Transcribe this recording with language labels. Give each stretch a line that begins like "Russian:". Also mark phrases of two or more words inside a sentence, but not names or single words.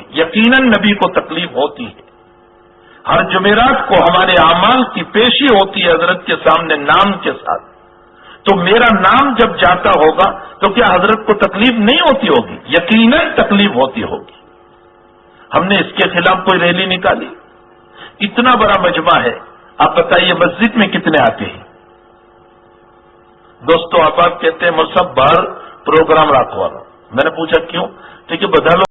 Urdu: یقیناً نبی کو تکلیف ہوتی ہے۔ ہر جمعرات کو ہمارے اعمال کی پیشی ہوتی ہے حضرت کے سامنے نام کے ساتھ، تو میرا نام جب جاتا ہوگا تو کیا حضرت کو تکلیف نہیں ہوتی ہوگی؟ یقیناً تکلیف ہوتی ہوگی۔ ہم نے اس کے خلاف کوئی ریلی نکالی؟ اتنا بڑا مجمع ہے، آپ بتائیے مسجد میں کتنے آتے ہیں؟ دوستو آپ کہتے ہیں مول صاحب باہر
Gujarati: પ્રોગ્રામ રાખવાનો.
Urdu: میں پوچھا کیوں?
Gujarati: તો કે બધા